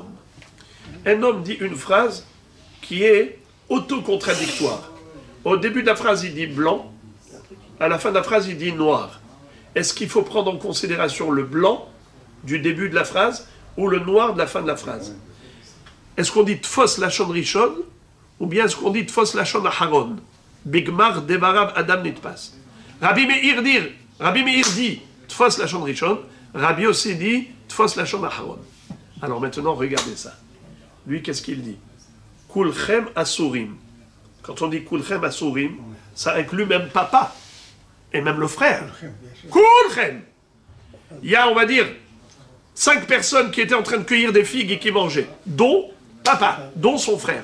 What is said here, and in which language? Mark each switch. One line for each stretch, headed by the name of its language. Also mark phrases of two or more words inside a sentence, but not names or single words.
French: Un homme dit une phrase qui est autocontradictoire. Au début de la phrase, il dit blanc. À la fin de la phrase, il dit noir. Est-ce qu'il faut prendre en considération le blanc du début de la phrase ou le noir de la fin de la phrase? Est-ce qu'on dit
Hebrew: תפוס לשון ראשון
French: ou bien est-ce qu'on dit
Hebrew: תפוס לשון אחרון? בגמר דבריו אדם נתפס.
French: Rabbi Meir dit
Hebrew: תפוס לשון ראשון,
French: Rabbi Yossi dit
Hebrew: תפוס לשון אחרון.
French: Alors maintenant, regardez ça. Lui, qu'est-ce qu'il dit?
Hebrew: כולכם אסורים.
French: Quand on dit
Hebrew: כולכם אסורים,
French: ça inclut même papa et même le frère. Kulchem. Il y a, on va dire, 5 personnes qui étaient en train de cueillir des figues et qui mangeaient, dont papa, dont son frère.